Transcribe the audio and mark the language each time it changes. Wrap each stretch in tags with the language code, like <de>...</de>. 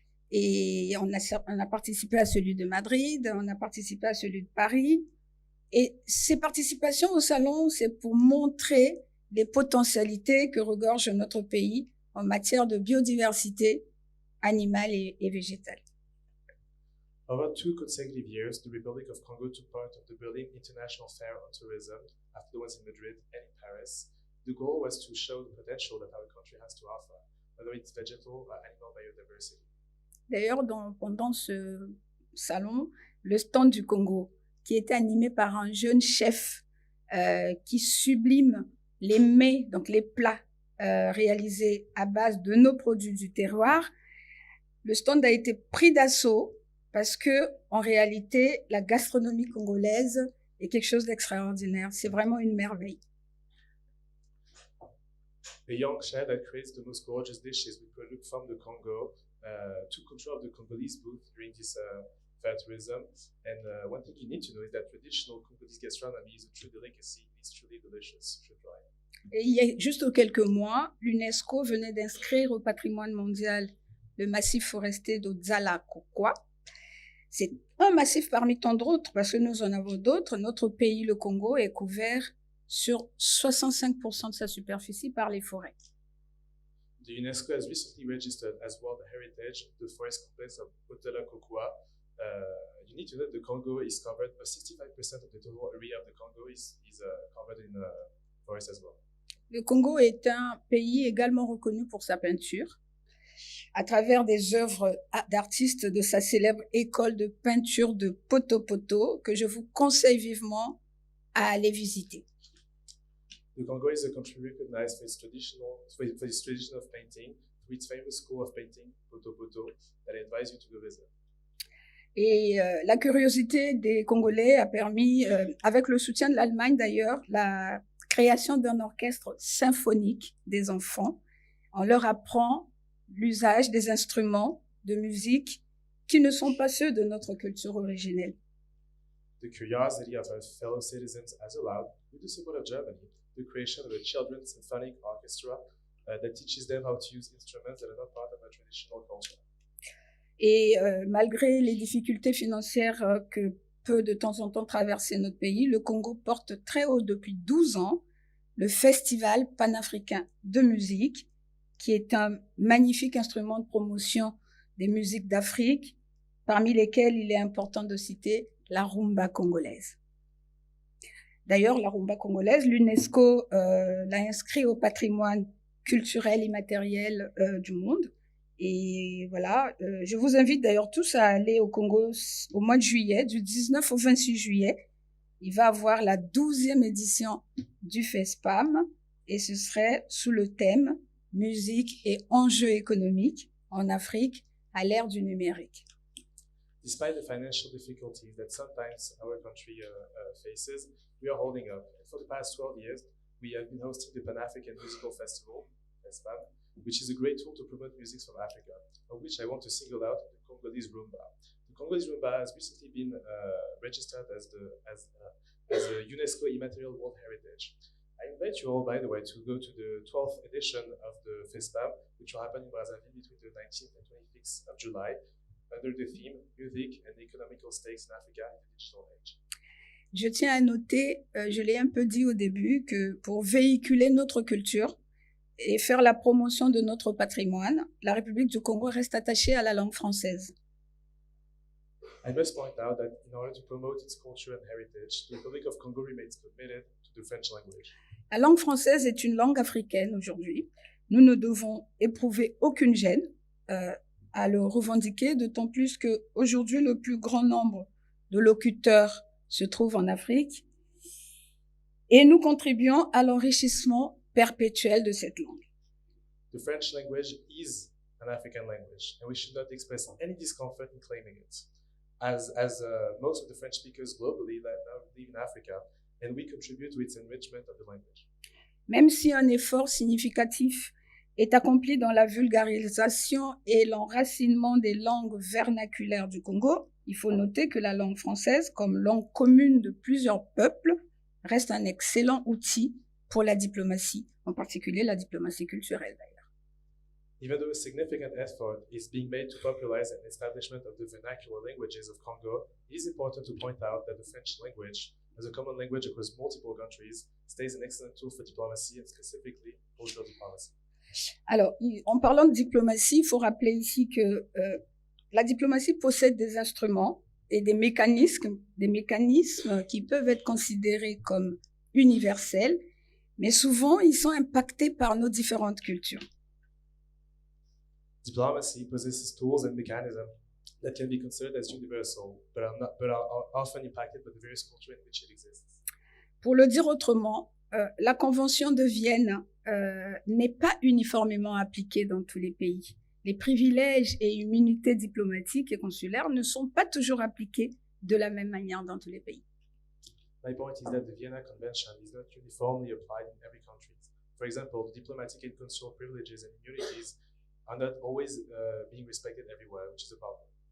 <fr>Et on a participé à celui de Madrid, on a participé à celui de Paris. Et ces participations au salon, c'est pour montrer les potentialités que regorge notre pays en matière de biodiversité animale et végétale.</fr> <en>Over 2 consecutive years, the Republic of Congo took part of the Berlin International Fair on Tourism, after the ones in Madrid and in Paris. The goal was to show the potential that our country has to offer, whether it's vegetal or animal biodiversity.</en> <fr>D'ailleurs, pendant ce salon, le stand du Congo, qui était animé par un jeune chef qui sublime les mets, donc les plats réalisés à base de nos produits du terroir, le stand a été pris d'assaut parce que, en réalité, la gastronomie congolaise est quelque chose d'extraordinaire. C'est vraiment une merveille.</fr> <en>The young chef that creates the most gorgeous dishes we produce from the Congo took control of the Congolese booth during this fair tourism. And one thing you need to know is that traditional Congolese gastronomy is a true delicacy. It's truly delicious. You should try it.</en> <fr>Et il y a juste quelques mois, l'UNESCO venait d'inscrire au patrimoine mondial le massif forestier d'Odzala-Kokwa. C'est un massif parmi tant d'autres, parce que nous en avons d'autres. Notre pays, le Congo, est couvert sur 65% de sa superficie par les forêts.</fr> <en>The UNESCO has recently registered as World Heritage the forest complex of Odzala-Kokwa. You need to know that the Congo is covered, 65% of the total area of the Congo is covered in forest as well.</en> <fr>Le Congo est un pays également reconnu pour sa peinture, à travers des œuvres d'artistes de sa célèbre école de peinture de Poto-Poto, que je vous conseille vivement à aller visiter.</fr> <en>The Congo is a country recognized for its tradition of painting, through its famous school of painting, Poto-Poto, that I advise you to go visit.</en> <fr>Et la curiosité des Congolais a permis, avec le soutien de l'Allemagne d'ailleurs, la création d'un orchestre symphonique des enfants. On leur apprend l'usage des instruments de musique qui ne sont pas ceux de notre culture originelle.</fr> <en>The curiosity of our fellow citizens has allowed, with the support of Germany, the creation of a children's symphonic orchestra that teaches them how to use instruments that are not part of our traditional culture.</en> <fr>Et malgré les difficultés financières que peut de temps en temps traverser notre pays, le Congo porte très haut depuis 12 ans le Festival panafricain de musique, qui est un magnifique instrument de promotion des musiques d'Afrique, parmi lesquelles il est important de citer la rumba congolaise. D'ailleurs, la rumba congolaise, l'UNESCO l'a inscrit au patrimoine culturel immatériel du monde. Et voilà, je vous invite d'ailleurs tous à aller au Congo au mois de juillet, du 19 au 26 juillet. Il va avoir la 12e édition du FESPAM et ce serait sous le thème « Musique et enjeux économiques en Afrique à l'ère du numérique ».</fr> <en>Despite the financial difficulties that sometimes our country faces, we are holding up. And for the past 12 years, we have been hosting the Pan-African Musical Festival, FESPAM, which is a great tool to promote music from Africa, of which I want to single out the Congolese Rumba. The Congolese Rumba has recently been registered as a UNESCO Immaterial World Heritage. I invite you all, by the way, to go to the 12th edition of the FESPAM, which will happen in Brazzaville between the 19th and 26th of July, under the theme Music and Economical Stakes in Africa in the Digital Age.</en> <fr>Je tiens à noter, je l'ai un peu dit au début, que pour véhiculer notre culture et faire la promotion de notre patrimoine, la République du Congo reste attachée à la langue française.</fr> <en>I must point out that in order to promote its culture and heritage, the Republic of Congo remains committed to the French language.</en> <fr>La langue française est une langue africaine aujourd'hui. Nous ne devons éprouver aucune gêne à le revendiquer, d'autant plus qu'aujourd'hui, le plus grand nombre de locuteurs se trouve en Afrique et nous contribuons à l'enrichissement perpétuel de cette langue.</fr> <en>The French language is an African language, and we should not express any discomfort in claiming it. As most of the French speakers globally now live in Africa, and we contribute to its enrichment of the language.</en> <fr>Même si un effort significatif est accompli dans la vulgarisation et l'enracinement des langues vernaculaires du Congo, il faut noter que la langue française, comme langue commune de plusieurs peuples, reste un excellent outil pour la diplomatie, en particulier la diplomatie culturelle d'ailleurs.</fr> <en>Even though a significant effort is being made to popularize an establishment of the vernacular languages of Congo, it is important to point out that the French language, as a common language across multiple countries, stays an excellent tool for diplomacy and specifically cultural diplomacy.</en> <fr>Alors, en parlant de diplomatie, il faut rappeler ici que la diplomatie possède des instruments et des mécanismes qui peuvent être considérés comme universels, mais souvent ils sont impactés par nos différentes cultures.</fr> <en>Diplomacy possesses tools and mechanisms that can be considered as universal, but are often impacted by the various cultures in which it exists.</en> <fr>Pour le dire autrement, la Convention de Vienne n'est pas uniformément appliquée dans tous les pays. Les privilèges et immunités diplomatiques et consulaires ne sont pas toujours appliqués de la même manière dans tous les pays.</fr> <en>My point is that the Vienna Convention is not uniformly applied in every country. For example, the diplomatic and consular privileges and immunities are not always being respected everywhere, which is a problem.</en>